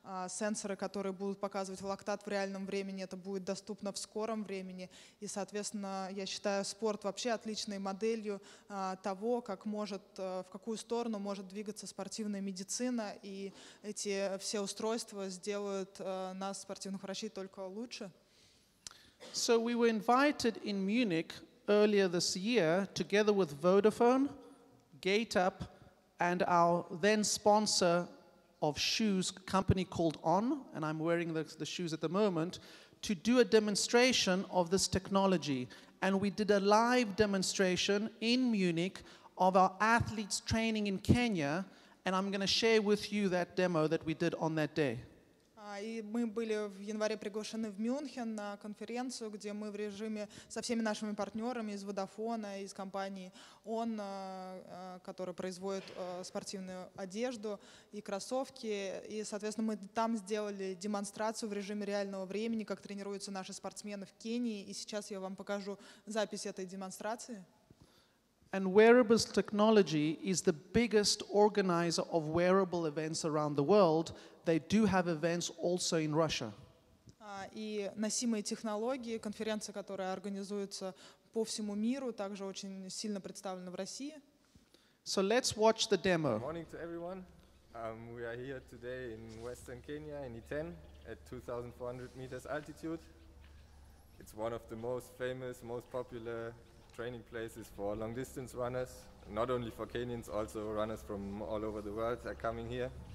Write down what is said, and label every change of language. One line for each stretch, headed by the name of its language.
Russian: Сенсоры, которые будут показывать лактат в реальном времени, это будет доступно в скором времени. И, соответственно, я считаю спорт вообще отличной моделью того, в какую сторону может двигаться спортивная медицина. И эти все устройства сделают нас, спортивных врачей, только лучше.
English: So we were invited in Munich earlier this year, together with Vodafone, GateUp, and our then sponsor of shoes, company called On, and I'm wearing the shoes at the moment, to do a demonstration of this technology. And we did a live demonstration in Munich of our athletes training in Kenya, and I'm going to share with you that demo that we did on that day.
Russian: И мы были в январе приглашены в Мюнхен на конференцию, где мы в режиме со всеми нашими партнерами из Vodafone, из компании On, которая производит спортивную одежду и кроссовки. И, соответственно, мы там сделали демонстрацию в режиме реального времени, как тренируются наши спортсмены в Кении. И сейчас я вам покажу запись этой демонстрации.
English: And wearables technology is the biggest organizer of wearable events around the world. They do have events also in Russia.
Russian: И носимые технологии, конференция, которая организуется по всему миру, также очень сильно представлена в России.
English: So let's watch the demo. Good morning to everyone. We are here today in Western Kenya, in Iten, at 2,400 meters altitude. It's one of the most famous, most popular training places for long distance runners, not only for Kenyans, also runners from all over the world are coming here.